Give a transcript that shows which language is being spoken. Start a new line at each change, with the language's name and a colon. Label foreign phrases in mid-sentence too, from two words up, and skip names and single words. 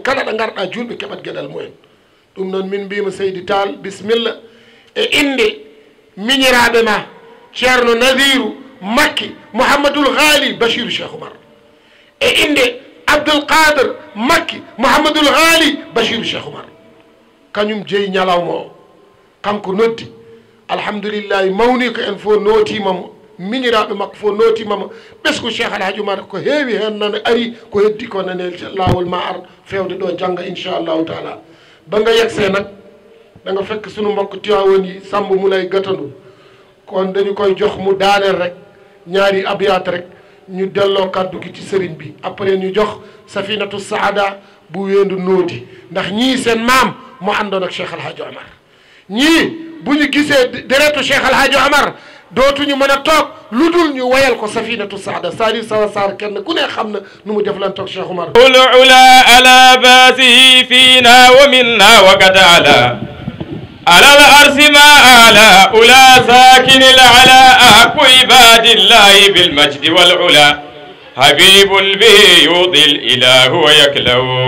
Fula: kala ɗo garɗa julɓe keɓat gueɗal mumen ɗum noon min mbima Seydi Tall bisimilla e inde miñiraɓe ma ceerno Nadiru Makki Mouhamadoul Ghali Bachir Cheikh Oumar e inde Abdoul Qadir Makki Mouhamadoul Ghali Bachir Cheikh Oumar kañum jeeyi ñalawma o kanko noddi alhamdoulillahi mawni ko en fof nootimamo miñiraɓe makko fof nootimamo ɓesgu Cheikh Alhaji Oumar ko heewi hen nana ari ko heddi ko nane lawol ma ar fewde ɗo jangga
Arabic: إن شاء الله تعالى
Fula: banga yegse
Wolof: nag da nga fekk sunu mbokk Tiwaawan yi Samb Moulay Gatandu kon dañu koy jox mu daaneel rek ñaari abyaat rek ñu delloo kàddu gi ci sëriñ bi après ñu jox Safinatu Saada bu weendu nóodi ndax ñii seen maam mu àndoon ak Cheikh Alhaji Omar ñii bu ñu gisee deretu Cheikh Alhaji Omar dootuñu mën a toog lu dul ñu wayal ko Safinatu Saada Sari Sawa Sarr kenn ku ne xam na nu mu deflantoog Cheikh Omar
Arabic: العلا على باسه فينا ومنا وقد على الأرض ما أعلى أولى ساكن العلاء عباد الله بالمجد والعلا حبيب به يوضي الإله ويكلو